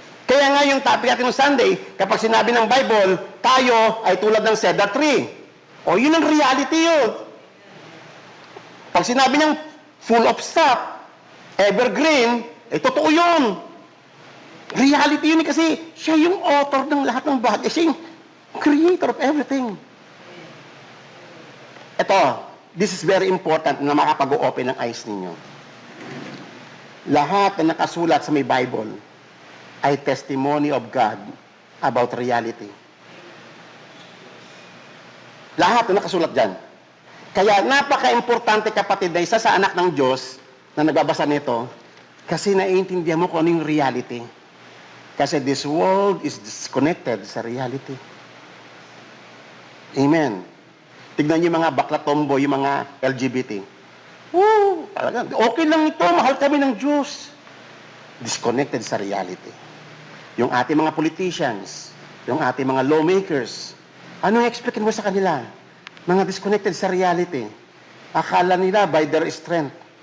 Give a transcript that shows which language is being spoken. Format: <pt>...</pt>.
<tl>Kaya nga yung topic natin ng Sunday, kapag sinabi ng Bible, tayo ay tulad ng cedar tree. O yun ang reality yun. Pag sinabi niyang full of sap, evergreen, totoo yun. Reality yun kasi siya yung author ng lahat ng bagay. Siya yung</tl> <en>creator of everything.</en> <tl>Ito,</tl> <en>this is very important</en> <tl>na makapag-open ng eyes ninyo. Lahat na nakasulat sa may Bible,</tl> <en>ay testimony of God about reality.</en> <tl>Lahat na nakasulat dyan. Kaya napaka-importante, kapatid, na isa sa anak ng Diyos na nagbabasa nito, kasi naiintindihan mo kung ano yung reality.</tl> <en>Kasi this world is disconnected sa reality.</en> <tl>Amen. Tignan niyo yung mga bakla tomboy, yung mga LGBT. Woo! Talaga, okay lang ito, mahal kami ng Diyos. Disconnected sa reality. Yung ating mga politicians, yung ating mga lawmakers, anong expect mo sa kanila? Mga disconnected sa reality. Akala nila by their strength.</tl>